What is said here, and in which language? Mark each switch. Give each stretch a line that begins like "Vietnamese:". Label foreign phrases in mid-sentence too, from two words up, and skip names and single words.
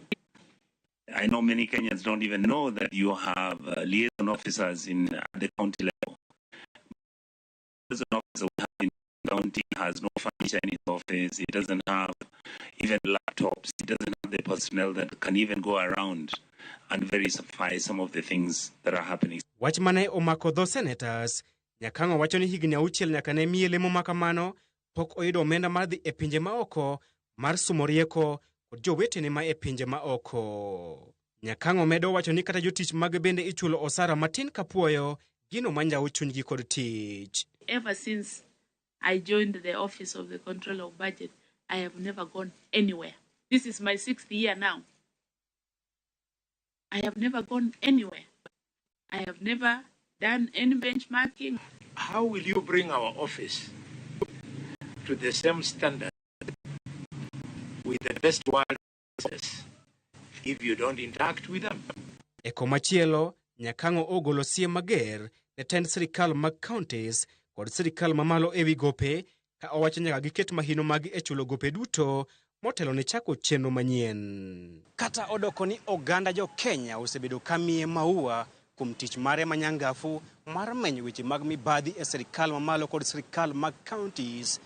English: I know many Kenyans don't even know that you have liaison officers in the county level. The liaison officer we have in the county has no furniture in his office. He doesn't have even laptops. He doesn't have the personnel that can even go around and verify some of the things that are happening.
Luo (Kenya and Tanzania): Wach mane omako dho senators, Nyakango wacho ni higni 6 nyaka ne miye lemo makamano pok oyudo omenda mar dhi e pinje maoko mar sumo rieko kod jowetene ma e pinje maoko. Nyakango medo wacho ni kata jotich mag bende ichulo osara matin kapuoyo, gino manjawo chunygi kod tich.
English: Ever since I joined the Office of the Control of Budget, I have never gone anywhere. This is my 6th year now. I have never gone anywhere. I have never done any benchmarking. How will you bring our office to the same standard with the best world offices if you don't interact with them?
Luo (Kenya and Tanzania): E komachielo, Nyakango ogolo siem mager ne tend sirkal mag counties kod sirkal mamalo ewi gope, ka owacho nyaka giket mahino magi e chulo gope duto motelo ne chako chenro manyien. Kata odoko ni oganda jo Kenya osebedo kamiye maua kuom tich mare manyangafu mar menyo weche mag mibadhi e sirkal mamalo kod sirkal mag counties.